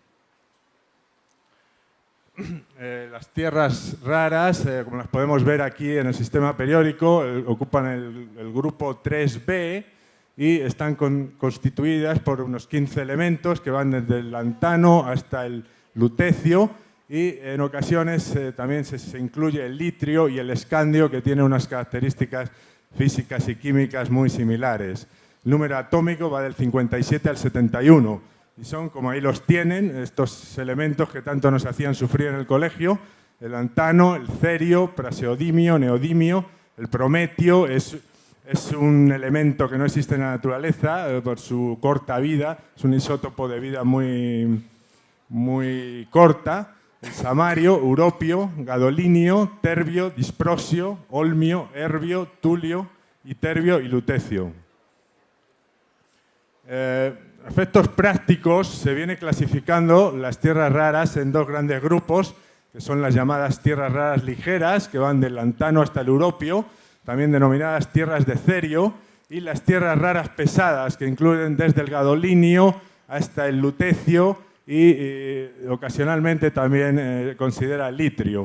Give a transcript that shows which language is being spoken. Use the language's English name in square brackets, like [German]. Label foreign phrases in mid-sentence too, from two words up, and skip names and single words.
[Spanish] Las tierras raras, como las podemos ver aquí en el sistema periódico, ocupan el grupo 3B, y están constituidas por unos 15 elementos que van desde el lantano hasta el lutecio y en ocasiones también se incluye el litrio y el escandio, que tienen unas características físicas y químicas muy similares. El número atómico va del 57 al 71 y son, como ahí los tienen, estos elementos que tanto nos hacían sufrir en el colegio: el lantano, el cerio, praseodimio, neodimio, el prometio. Es un elemento que no existe en la naturaleza por su corta vida, es un isótopo de vida muy corta. El samario, europio, gadolinio, terbio, disprosio, olmio, erbio, tulio, iterbio y lutecio. Efectos prácticos: se viene clasificando las tierras raras en dos grandes grupos, que son las llamadas tierras raras ligeras, que van del lantano hasta el europio, también denominadas tierras de cerio, y las tierras raras pesadas, que incluyen desde el gadolinio hasta el lutecio y ocasionalmente también considera el litrio.